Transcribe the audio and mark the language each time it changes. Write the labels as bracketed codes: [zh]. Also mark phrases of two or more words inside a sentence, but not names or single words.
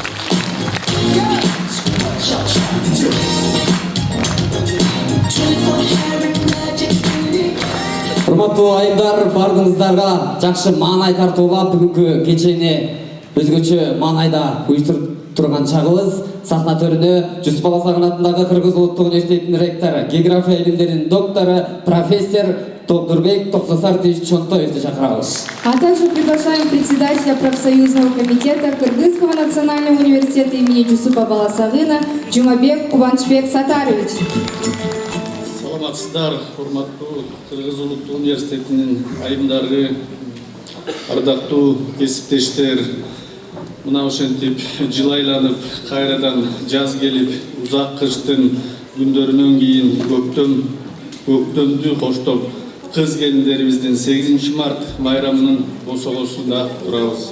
[ky] Урматтуу айымдар, бардыгыңыздарга жакшы маанай тартуулап бүгүнкү кечени өзгөчө маанайда уюштуруп турган чагыбыз. Сахна төрүнө Жусуп Баласагын атындагы Кыргыз Улуттук университетинин ректору, география илимдеринин доктору, профессор Толдурбек Токтосарович Чонтоевди чакырабыз. [ru] А также приглашаем председателя профсоюзного комитета Кыргызского национального университета имени Жусупа Баласагына Жумабек Кубанычбек Сатарович. [ky] Саламатсыздар, урматтуу Кыргыз Улуттук университетинин айымдары, ардактуу кесиптештер. Мына ошентип жыл айланып, кайрадан жаз келип, узак кыштын күндөрүнөн кийин көктөмдү коштоп, кыз келиндерибиздин 8 март майрамынын босогосунда турабыз.